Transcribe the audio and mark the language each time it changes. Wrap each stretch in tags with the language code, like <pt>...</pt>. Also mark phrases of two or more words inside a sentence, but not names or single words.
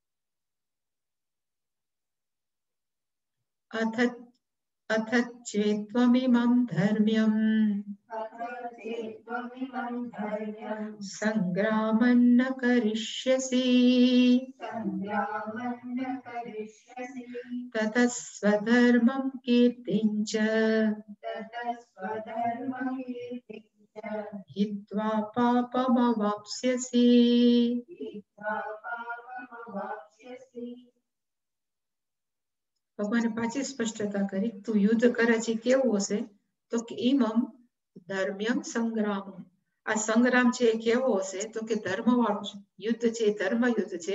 <sa>અથ ચેત્વમિમં ધર્મ્યમ સંગ્રામં ન કરિષ્યસી તત સ્વધર્મં કીર્તિં ચ हित्वा पापमवाप्स्यसि.</sa> <gu>ભગવાને પાછી સ્પષ્ટતા કરી, તું યુદ્ધ કરે છે કેવું હશે, તો કે</gu> <sa>ઇમમ ધર્મ્યમ સંગ્રામ.</sa> <gu>આ સંગ્રામ છે એ કેવો હશે, તો કે ધર્મ વાળું છે. યુદ્ધ છે ધર્મ યુદ્ધ છે.</gu>